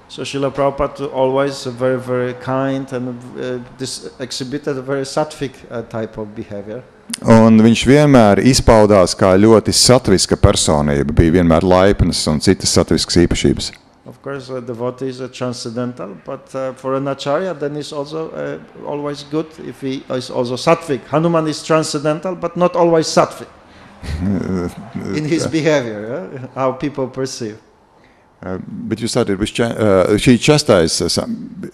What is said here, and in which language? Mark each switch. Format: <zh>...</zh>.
<en>So Srila Prabhupada always very, very kind and exhibited a very sattvic type of behavior.</en> <lv>Un viņš vienmēr izpaudās kā ļoti satviska personība, bija vienmēr laipnas un citas satviskas īpašības.</lv> <en>Of course, a devotee is transcendental, but for an acharya, then it's also always good if he is also sattvic. Hanuman is transcendental, but not always sattvic in his behavior, how people perceive. But you started with she chastised some.</en>